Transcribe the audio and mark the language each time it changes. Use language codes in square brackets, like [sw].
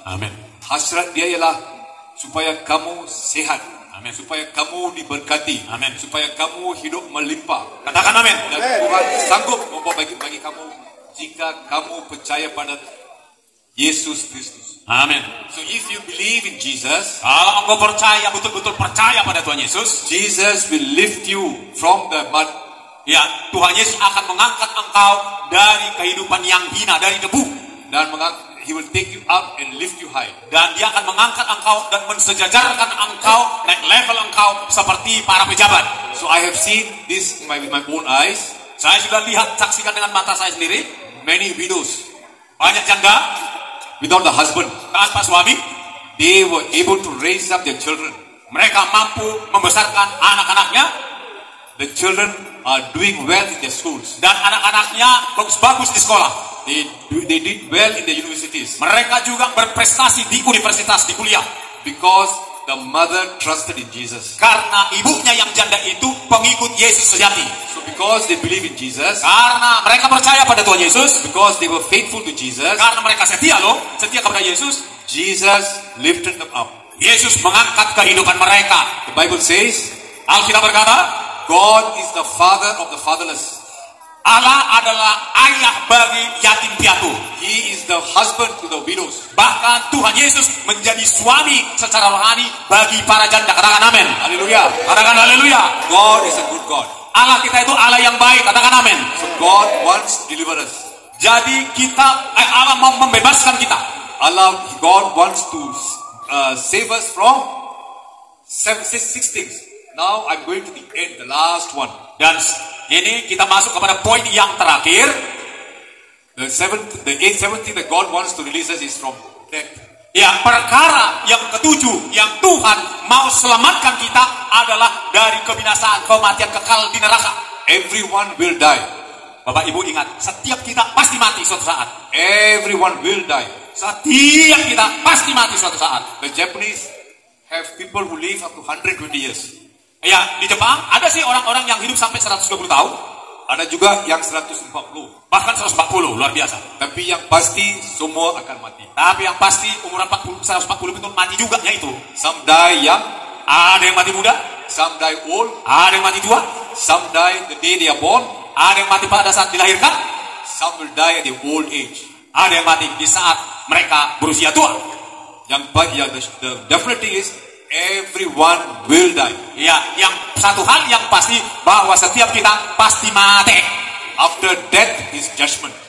[id] Amin. Hasrat dia ialah supaya kamu sehat. Amin. Supaya kamu diberkati. Amin. Supaya kamu hidup melimpah. Katakan amin. Dan Tuhan sanggup membawa bagi kamu jika kamu percaya pada Yesus Kristus. Amin. [en] So if you believe in Jesus, [id] Kalau engkau percaya, betul-betul percaya pada Tuhan Yesus, [en] Jesus will lift you from the mud. [id] ya, Tuhan Yesus akan mengangkat engkau dari kehidupan yang hina, dari debu. [en] Dan He will take you up and lift you high. [id] Dan dia akan mengangkat engkau dan mensejajarkan engkau, naik level engkau seperti para pejabat. [en] So I have seen this with my own eyes. [id] Saya sudah lihat, saksikan dengan mata saya sendiri. [en] Many widows [id] Banyak janda [en] without the husband, [id] tanpa suami, [en] they were able to raise up their children. [id] mereka mampu membesarkan anak-anaknya, [en] The children are doing well in their schools. [id] dan anak-anaknya bagus-bagus di sekolah. [en] They did well in the universities [id] Mereka juga berprestasi di universitas, di kuliah. [en] because the mother trusted in Jesus. [id] Karena ibunya yang janda itu pengikut Yesus sejati. [en] So because they believe in Jesus, [id] Karena mereka percaya pada Tuhan Yesus, [en] because they were faithful to Jesus, [id] karena mereka setia kepada Yesus, [en] Jesus lifted them up. [id] Yesus mengangkat kehidupan mereka. [en] The Bible says, [id] Alkitab berkata, [en] God is the father of the fatherless. [id] Allah adalah ayah bagi yatim piatu. [en] He is the husband to the widows. [id] Bahkan Tuhan Yesus menjadi suami secara rohani bagi para janda. Katakan amin. Hallelujah. Katakan haleluya. [en] God is a good God. [id] Allah kita itu Allah yang baik. Katakan amin. [en] So God wants to deliver us. [id] Jadi Allah mau membebaskan kita. [en] God wants to save us from six things. Now I'm going to the end, the last one. [id] Dan ini kita masuk kepada poin yang terakhir. [en] The seventh thing that God wants to release us is from death. [id] Ya, perkara yang ketujuh yang Tuhan mau selamatkan kita adalah dari kebinasaan, kematian kekal di neraka. [en] Everyone will die. [id] Bapak Ibu ingat, setiap kita pasti mati suatu saat. [en] Everyone will die. [id] Setiap kita pasti mati suatu saat. [en] The Japanese have people who live up to 120 years. [id] Ya, di Jepang ada sih orang-orang yang hidup sampai 120 tahun. Ada juga yang 140. Bahkan 140, luar biasa. Tapi yang pasti semua akan mati. Tapi yang pasti umuran 140 itu mati juga yaitu. [en] Some die young, [id] Ada yang mati muda, [en] some die old, [id] ada yang mati tua, [en] some die the day they are born, [id] ada yang mati pada saat dilahirkan, [en] some will die at their old age. [id] ada yang mati di saat mereka berusia tua. [en] The definite thing is everyone will die. [id] Ya, yang satu hal yang pasti bahwa setiap kita pasti mati. [en] After death is judgment.